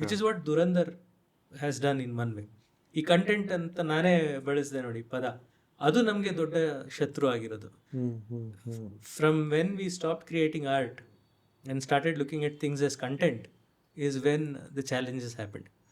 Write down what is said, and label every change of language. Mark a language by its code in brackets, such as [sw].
[en] which is what Dhurandhar has done in one way. [kn] ಈ content ಅಂತ ನಾನೇ ಬಳಸಿದೆ ನೋಡಿ ಪದ, ಅದು ನಮಗೆ ದೊಡ್ಡ ಶತ್ರು ಆಗಿರೋದು. [en] From when we stop creating art and started looking at things as content is when the challenges happened.